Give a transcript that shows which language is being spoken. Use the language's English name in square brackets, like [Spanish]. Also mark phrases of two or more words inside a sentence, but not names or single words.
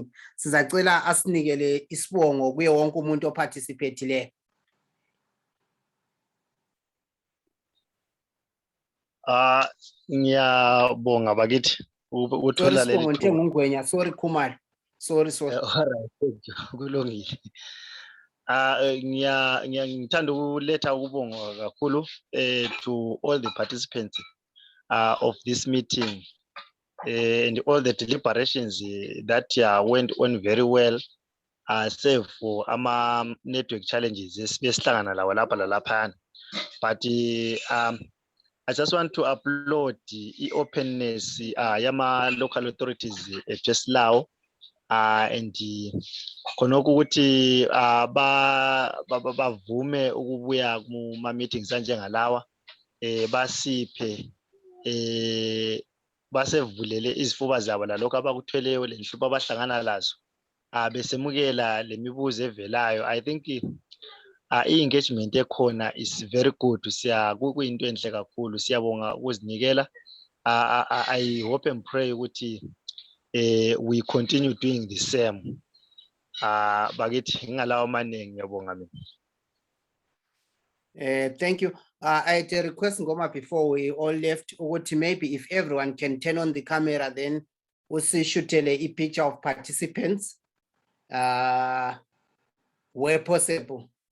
[North Ndebele] Sizacela asinikele isibongo kuye wonke umuntu oparticipate. Ngiyabonga bakithi uthola leli [English] Sorry [North Ndebele] thuba. Ngwenya, sorry Khumalo. [English] Sorry. Alright, thank you. [North Ndebele] Kulungile. Ngithanda ukuletha ukubonga kakhulu [English] to all the participants of this meeting and all the deliberations that went on very well, save for network challenges [North Ndebele] esihlangana lawo lapha lalaphana. [English] But I just want to applaud the openness [North Ndebele] yama [English] local authorities just now and [North Ndebele] khonokho ukuthi bavume ukubuya kuma meetings anjengalawa basiphe basevulele izifuba zabo lalokho abakuthweleyo lenhlupho abahlangana lazo besemukela lemibuzo evelayo. [English] I think i-engagement ekhona is very good. [North Ndebele] Kuyinto enhle kakhulu. Siyabonga ukuzinikela. [English] I hope and pray ukuthi we continue doing the same. [North Ndebele] Bakithi ngalawo maningi ngiyabonga mina. [English] Thank you. I had a request Ngoma before we all left. Maybe if everyone can turn on the camera, then we'll see shoot a picture of participants where possible.